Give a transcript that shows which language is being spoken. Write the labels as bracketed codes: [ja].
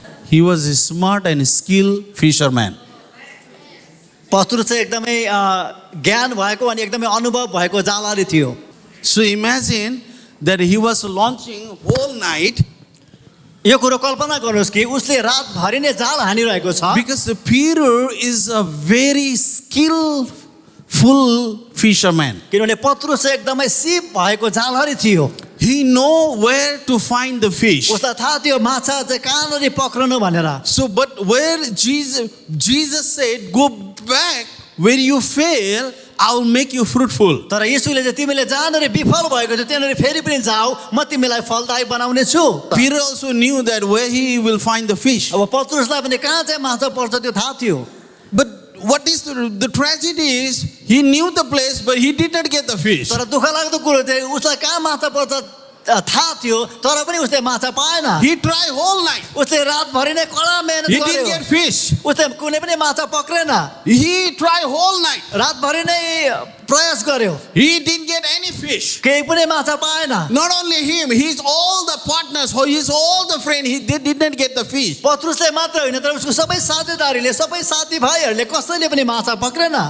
[en] He was a smart and skilled fisherman. [ne] पत्रुस चाहिँ एकदमै ज्ञान भएको अनि एकदमै अनुभव भएको जालहारी थियो। [en] So imagine that he was launching whole night. [ne] यो कुरो कल्पना गर्नुहोस् कि उसले रातभरि नै जाल हानिरहेको छ। [en] Because Peter is a very skillful fisherman. [ne] किनभने पत्रुस चाहिँ एकदमै सिप भएको जालहारी थियो। [en] He know where to find the fish. [ne] उसलाई थाहा थियो माछा चाहिँ कहाँनिर पक्रनु भनेर। [en] So but where Jesus said, go back where you fail, I'll make you fruitful. [ne] तर येशूले चाहिँ तिमीले जहाँनिर विफल भएको थियो त्यहाँनिर फेरि पनि जाऊ, म तिमीलाई फलदायी बनाउने छु। [en] Peter also knew that where he will find the fish. [ne] अब पत्रुसलाई पनि कहाँ चाहिँ माछा पर्छ त्यो थाहा थियो। [en] But what is the tragedy is, he knew the place but he did not get the fish. [ne] तर दुःख लाग्दो कुरो चाहिँ उसलाई कहाँ माछा पर्छ थाहा थियो तर पनि उसले माछा पाएन। [en] He tried whole night. [ne] उसले रातभरि नै कडा मेहनत [en] He didn't [ne] गर्यो, [en] get fish. [ne] उसले कुनै पनि माछा पक्रेन। [en] He tried whole night. [ne] रातभरि नै प्रयास गर्यो, [en] He didn't get any fish. [ne] केही पनि माछा पाएन। [en] Not only him, he's all the partners, he's all the friends, they did not get the fish. [ne] पत्रुसले मात्र होइन तर उसको सबै साथीदारीले, सबै साथीभाइहरूले कसैले पनि माछा पक्रेन।